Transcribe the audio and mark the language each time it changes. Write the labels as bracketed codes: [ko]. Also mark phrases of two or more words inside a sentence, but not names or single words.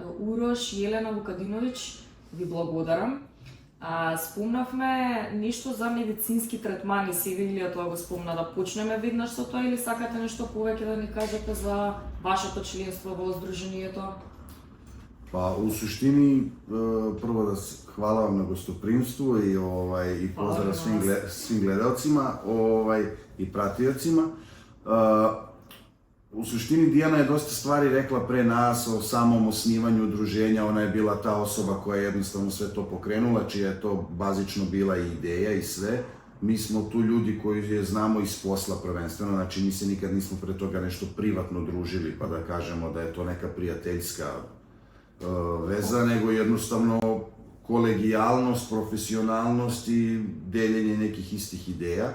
[mk] Урош и Елена Вукадинович, ви благодарам. Спомнавме нешто за медицински третмани, се Евелија тоа го спомна, да почнеме веднаш со тоа или сакате нешто повеќе да ни кажете за вашето членство во Сдруженијето? [sr] Па, у суштини, прво да хвала вам на гостопримство и поздрав свим гледалцима и пратиоцима. U suštini Dijana je dosta stvari rekla pre nas o samom osnivanju udruženja, ona je bila ta osoba koja je jednostavno sve to pokrenula, čija je to bazično bila i ideja i sve. Mi smo tu ljudi koji je znamo iz posla prvenstveno, znači mi se nikad nismo pre toga nešto privatno družili pa da kažemo da je to neka prijateljska veza, nego jednostavno kolegijalnost, profesionalnost i deljenje nekih istih ideja.